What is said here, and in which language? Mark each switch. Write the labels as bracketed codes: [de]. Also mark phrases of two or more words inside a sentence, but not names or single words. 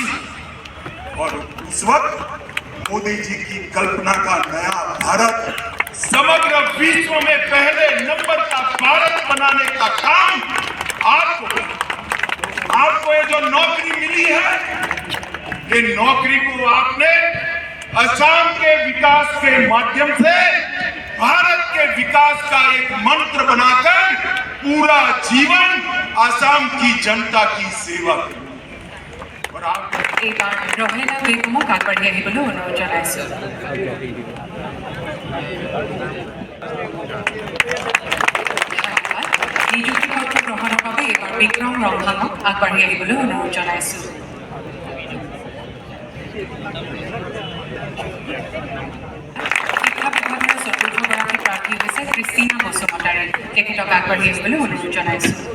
[hi] और उस वक्त मोदी जी की कल्पना का नया भारत, समग्र विश्व में पहले नंबर का भारत बनाने का काम आपको ये जो नौकरी मिली है, ये नौकरी को आपने असम के विकास के माध्यम से भारत के विकास का एक मंत्र बनाकर पूरा जीवन असम की जनता की सेवा करें। और आप [as] এইবাৰ ৰহেলা বেগমক আগবাঢ়ি আহিবলৈ অনুৰোধ জনাইছোঁ। নিযুক্তি পত্ৰ গ্ৰহণৰ বাবে এইবাৰ বিক্ৰম ৰংহাঙক আগবাঢ়ি আহিবলৈ অনুৰোধ জনাইছোঁ। শিক্ষা বিভাগৰ চতুৰ্থগৰাকী প্ৰাৰ্থী হৈছে ক্ৰিষ্টিনা বসুমতাৰী, তেখেতক আগবাঢ়ি আহিবলৈ অনুৰোধ জনাইছোঁ।